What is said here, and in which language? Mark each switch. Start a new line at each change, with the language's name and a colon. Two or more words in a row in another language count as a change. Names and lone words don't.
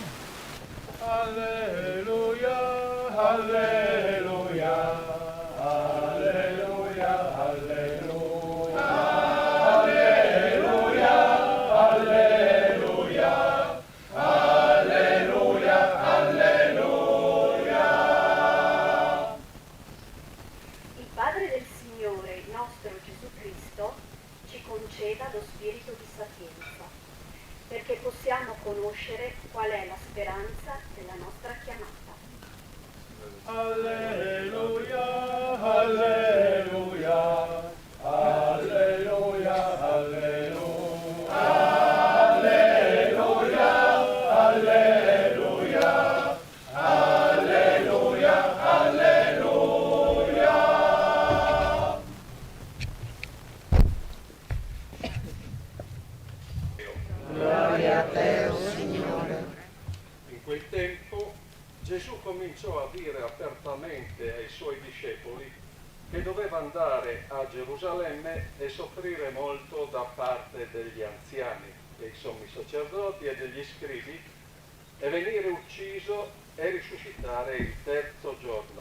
Latin: Alleluia, alleluia, alleluia, alleluia, alleluia, alleluia, alleluia, alleluia.
Italian: Il Padre del Signore, il nostro Gesù Cristo, ci conceda lo spirito di sapienza, perché possiamo conoscere qual è la speranza della nostra chiamata.
Latin: Alleluia, alleluia, alleluia, alleluia, alleluia, alleluia, alleluia, alleluia.
Italian: Gloria a te, o Signore. In quel tempo Gesù cominciò a dire apertamente ai suoi discepoli che doveva andare a Gerusalemme e soffrire molto da parte degli anziani, dei sommi sacerdoti e degli scribi, e venire ucciso e risuscitare il terzo giorno.